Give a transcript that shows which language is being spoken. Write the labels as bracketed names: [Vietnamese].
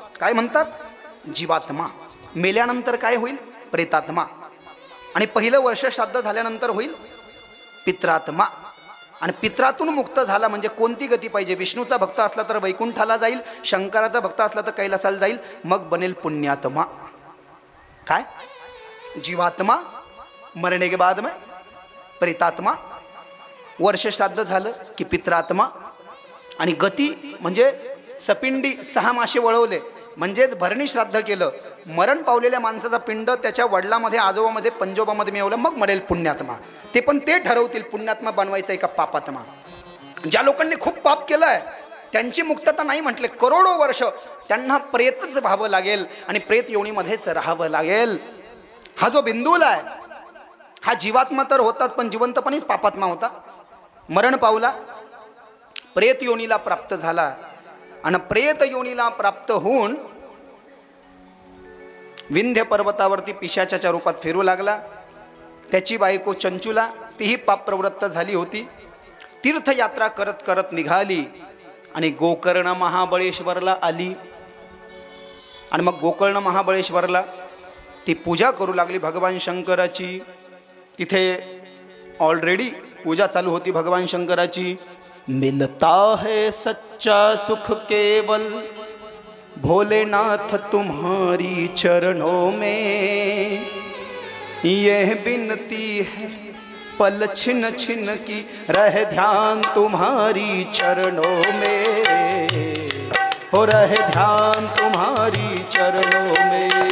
[Marathi] काय म्हणतात? जीवात्मा. मेल्यानंतर काय होईल? प्रेतात्मा. आणि पहिलं वर्ष श्राद्ध झाल्यानंतर होईल पित्रात्मा. आणि पित्रातून मुक्त झाला म्हणजे कोणती गती पाहिजे? विष्णूचा भक्त असला तर वैकुंठाला जाईल, शंकराचा भक्त असला तर कैलासाला जाईल, मग बनेल पुण्यात्मा. काय? जीवात्मा, [Hindi] मरने के बाद में [Marathi] प्रेतात्मा, वर्ष श्राद्ध झालं की पित्रात्मा. आणि गती म्हणजे सपिंडी 6 मासे वळवले म्हणजेच भरणी श्राद्ध केलं, मरण पावलेल्या माणसाचा पिंड त्याच्या वडिलामध्ये, आजोबामध्ये, पंजोबामध्ये मिळवलं, मग मरेल पुण्यात्मा. ते पण ते ठरवतील पुण्यात्मा बनवायचा आहे का पापात्मा. ज्या लोकांनी खूप पाप केलं आहे त्यांची मुक्तता नाही म्हटले, करोडो वर्ष त्यांना प्रेतच व्हावं लागेल आणि प्रेत योनीमध्येच राहावं लागेल. हा जो बिंदूल आहे हा जीवात्मा तर होताच, पण जिवंतपणीच पापात्मा होता. मरण पावला, प्रेत योनीला प्राप्त झाला आणि प्रेत योनीला प्राप्त होऊन विंध्य पर्वतावरती पिशाचाच्या रूपात फिरू लागला. त्याची बायको चंचुला, तीही पाप प्रवृत्त झाली होती. तीर्थयात्रा करत करत निघाली आणि गोकर्ण महाबळेश्वरला आली. आणि मग गोकर्ण महाबळेश्वरला ती पूजा करू लागली भगवान शंकराची. तिथे ऑलरेडी पूजा चालू होती भगवान शंकराची. [Hindi] मिलता है सच्चा सुख केवल भोलेनाथ तुम्हारी चरणों में, यह बिनती है पल छिन छिन की रहे ध्यान तुम्हारी चरणों में, हो रहे ध्यान तुम्हारी चरणों में.